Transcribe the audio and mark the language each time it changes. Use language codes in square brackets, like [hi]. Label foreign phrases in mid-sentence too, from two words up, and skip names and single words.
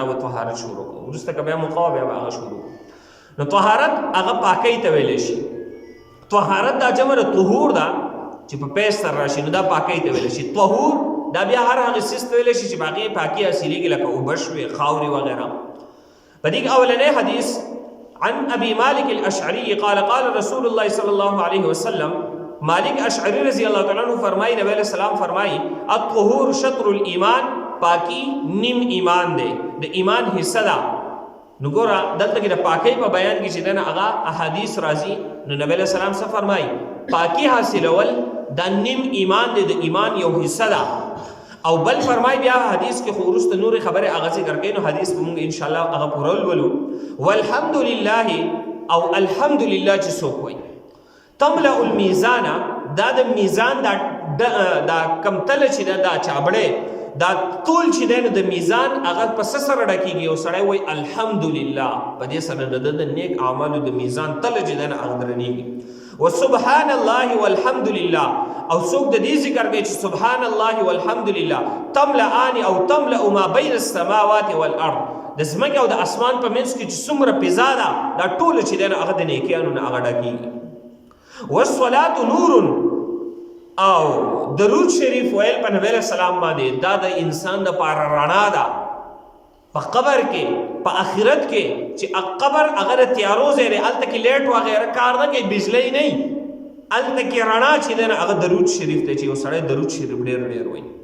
[ps] کتاب الطهارت شروع کړو وروسته که بیا موقع وه بیا به هغه شروع نو طهارت هغه پاکۍ ته ویلی شي طهارت دا جمع د طهور ده چې په پیس سره راشي نو دا پاکۍ ته ویلی شي طهور دا بیا هر هغه څیز ته ویلی شي چې په هغې پاکي حاصلېږي لکه اوبه شوې خاورې وغیره په دې کې اولنی حدیث [ar] عن ابي مالك الاشعري قال قال رسول الله صلى الله عليه وسلم [ps] مالک اشعری [ar] رضی اللہ تعالیٰ عنہ [ps] فرمائی نبی [ar] علیہ السلام [ps] فرمائی [ar] الطهور شطر الایمان [ps] پاکی نیم ایمان دے د ایمان حصہ دا نو ګوره دلته کې د پاکۍ په بیان کې چې دنه هغه احادیث راځي نو نبی [ar] علیہ السلام [ps] څه فرمایي پاکی حاصلول دا نیم ایمان دی د ایمان یو حصہ ده او بل فرمای بیا حدیث کې خو وروسته نورې خبرې هغه ذکر کوي نو حدیث به مونږ انشاءالله هغه پوره ولولو والحمدلله او الحمدلله چې څوک وایي [ar] تملأ المیزان [ps] دا د میزان دا کم تله چې دا چابړې دا ټول چې دی نو د میزان هغه په څه سره ډکېږي یو سړی وایي الحمدلله په دې سره د نیک اعمالو د میزان تله چې دی نه هغه درنېږي [ar] وسبحان الله والحمد لله [ps] او څوک د دې ذکر کوي چې [ar] سبحان الله والحمد لله تملأان [ps] او [ar] تملأ ما بین السماوات والارض [ps] د ځمکې او د اسمان په منځ کې چې څومره فضا ده دا ټوله چې دی نو هغه د نیکیانو نه هغه ډکېږي [ar] والصلاة نور [ps] او درود شریف ویل په نبی [ar] علیہ السلام [ps] باندې دا د انسان لپاره رڼا ده په قبر کې په آخرت کې چې قبر هغه د تیارو ځای دی هلته کې لیټ وغیره کار نه کوي بجلی نه الته کې رڼا چې دی هغه درود شریف دی چې یو سړی درود شریف ډېر ډېر وایي.